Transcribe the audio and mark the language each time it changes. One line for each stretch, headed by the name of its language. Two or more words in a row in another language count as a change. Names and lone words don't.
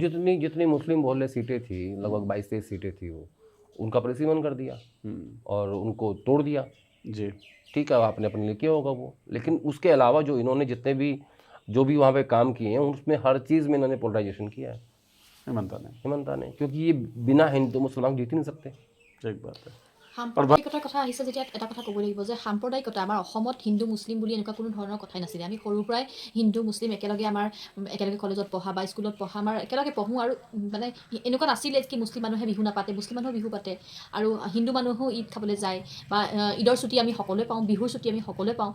Hindi: वो जितनी मुस्लिम बोले सीटें थी, लगभग 22-23 सीटें थी, वो उनका परिसीमन कर दिया और उनको तोड़ दिया जी। ठीक है, आपने अपने लिए किया होगा वो, लेकिन उसके अलावा जो इन्होंने जितने भी जो भी वहाँ पे काम किए हैं उसमें हर चीज़ में इन्होंने पोलराइजेशन किया है हेमंता ने, क्योंकि ये बिना हिंदू मुसलमान जीत ही नहीं सकते। एक बात है।
Assamese: সাম্প্ৰদায়িকতাৰ কথা আহিছে যেতিয়া এটা কথা ক'ব লাগিব যে সাম্প্ৰদায়িকতা আমাৰ অসমত হিন্দু মুছলিম বুলি এনেকুৱা কোনো ধৰণৰ কথাই নাছিলে। আমি সৰুৰ পৰাই হিন্দু মুছলিম একেলগে একেলগে কলেজত পঢ়া বা স্কুলত পঢ়া, আমাৰ একেলগে পঢ়োঁ, আৰু মানে এনেকুৱা নাছিলে কি মুছলিম মানুহে বিহু নাপাতে, মুছলিম মানুহে বিহু পাতে, আৰু হিন্দু মানুহেও ঈদ খাবলৈ যায়, বা ঈদৰ ছুটি আমি সকলোৱে পাওঁ, বিহুৰ ছুটি আমি সকলোৱে পাওঁ।